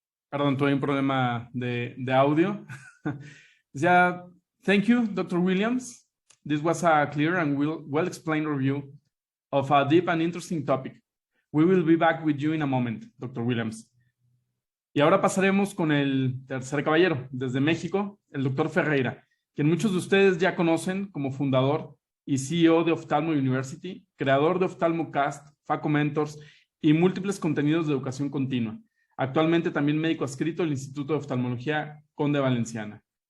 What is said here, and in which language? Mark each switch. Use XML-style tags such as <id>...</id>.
<es>Perdón, tuve un problema de audio.</es> <en>Yeah, thank you, Dr. Williams. This was a clear and well-explained review of a deep and interesting topic. We will be back with you in a moment, Dr. Williams.</en> <es>Y ahora pasaremos con el tercer caballero, desde México, el Dr. Ferreira, quien muchos de ustedes ya conocen como fundador y CEO de Ophthalmo University, creador de OphthalmoCast, Faco Mentors y múltiples contenidos de educación continua. Actualmente también médico adscrito del Instituto de Oftalmología Conde Valenciana.</es>